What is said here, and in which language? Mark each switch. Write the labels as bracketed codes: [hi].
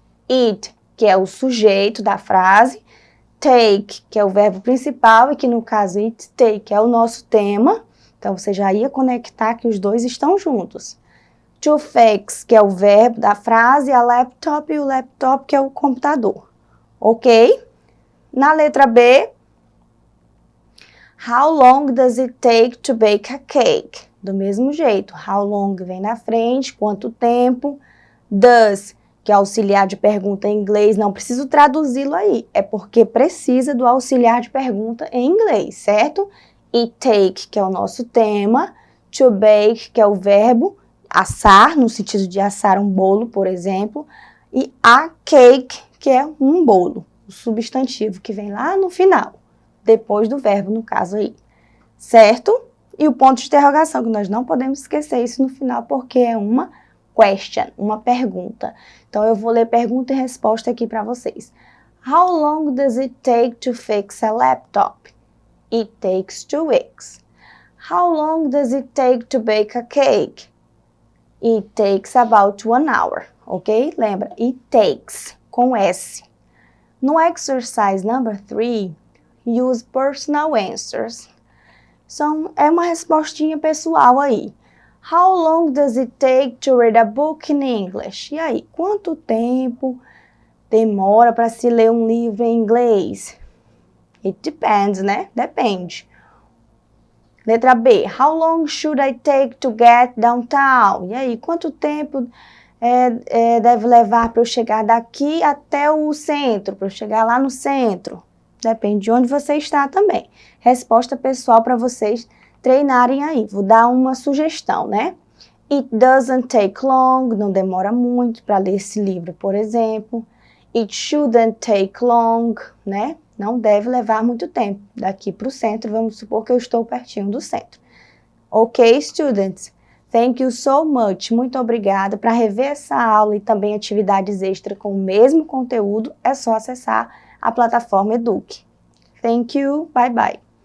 [pt] It, que é o sujeito da frase. Take, que é o verbo principal e que no caso [en] it take [pt] é o nosso tema. Então você já ia conectar que os dois estão juntos. [en] To fix, [pt] que é o verbo da frase, [en] a laptop [pt] e o laptop, que é o computador. Ok? Na letra B, [en] How long does it take to bake a cake? [pt] Do mesmo jeito, [en] how long [pt] vem na frente, quanto tempo. Does, que é auxiliar de pergunta em inglês, não preciso traduzi-lo aí, é porque precisa do auxiliar de pergunta em inglês, certo? [en] It take, [pt] que é o nosso tema. [en] To bake, [pt] que é o verbo assar, no sentido de assar um bolo, por exemplo. E [en] a cake, [pt] que é um bolo, o substantivo que vem lá no final. Depois do verbo, no caso aí, certo? E o ponto de interrogação, que nós não podemos esquecer isso no final, porque é uma question, uma pergunta. Então, eu vou ler pergunta e resposta aqui para vocês. [en] How long does it take to fix a laptop? It takes 2 weeks. How long does it take to bake a cake? It takes about 1 hour, ok? [pt] Lembra, [en] it takes, com S. No exercise number 3, use personal answers. [pt] É uma respostinha pessoal aí. [en] How long does it take to read a book in English? [pt] E aí, quanto tempo demora para se ler um livro em inglês? [en] It depends, [pt] né? Depende. Letra B. [en] How long should I take to get downtown? [pt] E aí, quanto tempo deve levar para eu chegar daqui até o centro, para eu chegar lá no centro? Depende de onde você está também. Resposta pessoal para vocês treinarem aí. Vou dar uma sugestão, né? [en] It doesn't take long, [pt] não demora muito para ler esse livro, por exemplo. [en] It shouldn't take long, né? [pt] Não deve levar muito tempo. Daqui para o centro, vamos supor que eu estou pertinho do centro. [en] Ok, students? Thank you so much. [pt] Muito obrigada. Para rever essa aula e também atividades extras com o mesmo conteúdo, é só acessar a plataforma Eduque. [en] Thank you. Bye bye.